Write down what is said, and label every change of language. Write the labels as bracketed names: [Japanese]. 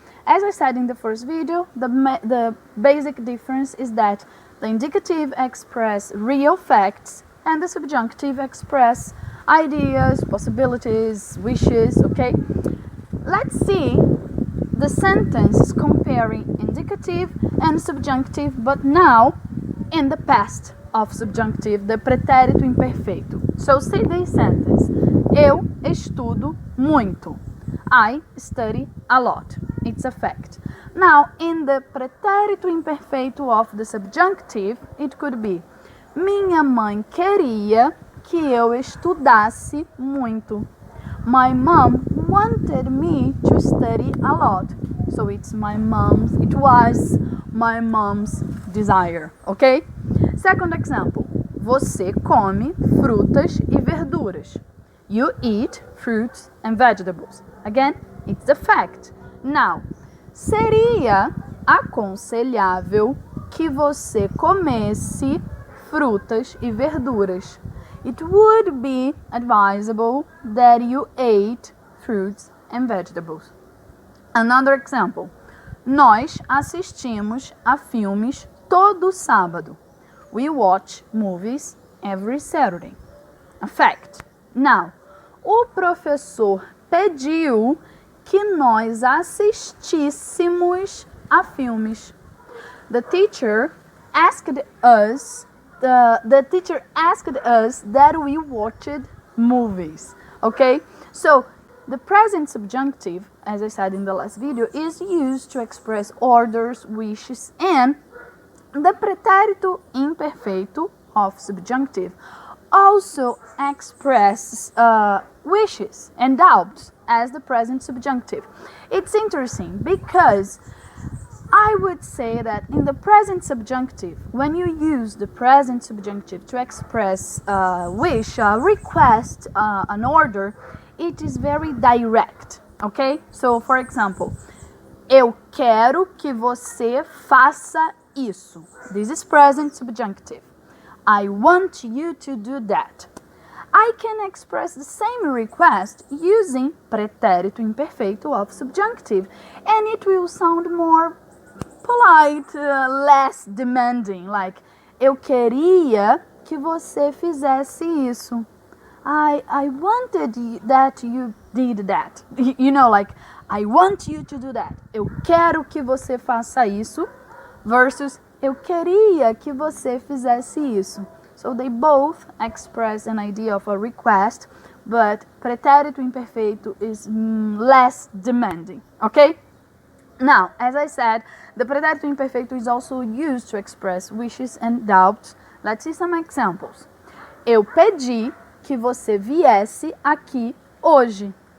[English] As I said in the first video, the basic difference is that the indicative express real facts and the subjunctive express ideas, possibilities, wishes, okay? Let's see the sentence comparing indicative and subjunctive, but now in the past of subjunctive, the pretérito imperfeito. So say this sentence: [Portuguese] eu estudo muito. [English] I study a lot. It's a fact. Now, in the pretérito imperfeito of the subjunctive, it could be: [Portuguese] minha mãe queria que eu estudasse muito. [English] My mom wanted me to study a lot. So it was my mom's desire, okay? Second example: [Portuguese] você come frutas e verduras. [English] You eat fruits and vegetables. Again, it's a fact. [Portuguese] Now, seria aconselhável que você comesse frutas e verduras. [English] It would be advisable that you ate fruits and vegetables. Another example: [Portuguese] nós assistimos a filmes todo sábado. [English] We watch movies every Saturday. A fact. [Portuguese] Now, o professor pediu que nós assistíssemos a filmes. [English] The teacher asked us that we watched movies. Okay? So, the present subjunctive, as I said in the last video, is used to express orders, wishes, and the pretérito imperfeito of subjunctive also expresses wishes and doubts as the present subjunctive. It's interesting because I would say that in the present subjunctive, when you use the present subjunctive to express wish, request, an order, it is very direct, okay? So, for example, [Portuguese] eu quero que você faça isso. [English] This is present subjunctive. I want you to do that. I can express the same request using pretérito imperfeito of subjunctive, and it will sound more polite, less demanding, like [Portuguese] eu queria que você fizesse isso. [English] I wanted that you did that. You know, like, I want you to do that. [Portuguese] Eu quero que você faça isso versus eu queria que você fizesse isso. [English] So they both express an idea of a request, but pretérito imperfeito is less demanding, okay? Now, as I said, the pretérito imperfeito is also used to express wishes and doubts. Let's see some examples. [Portuguese] Eu pedi que você viesse aqui hoje.